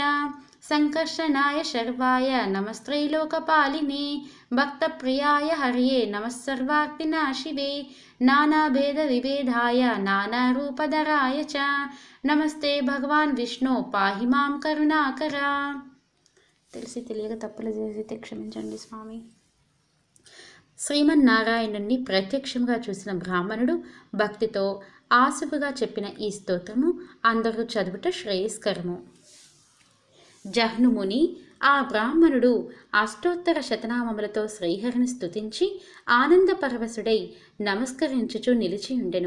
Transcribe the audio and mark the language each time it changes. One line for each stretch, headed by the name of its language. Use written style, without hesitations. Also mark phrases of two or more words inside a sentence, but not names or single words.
Sanskrit: संकर्षणाय शर्वाय नमस्त्रैलोकपालिने भक्तप्रियाय हर्ये नमः सर्वार्तिनाशिवे नानाभेदविभेदाय नानारूपधराय च नमस्ते भगवान विष्णु पाहि मां करुणाकरा।
Telugu: తెలిసి తెలియక తప్పులు చేసితే క్షమించండి స్వామి. శ్రీమన్నారాయణుణ్ణి ప్రత్యక్షంగా చూసిన బ్రాహ్మణుడు భక్తితో ఆసువుగా చెప్పిన ఈ స్తోత్రము అందరూ చదువుట శ్రేయస్కరము. జహ్నుముని ఆ బ్రాహ్మణుడు అష్టోత్తర శతనామములతో శ్రీహరిని స్తుతించి ఆనందపరవశుడై నమస్కరించుచు నిలిచియుండెను.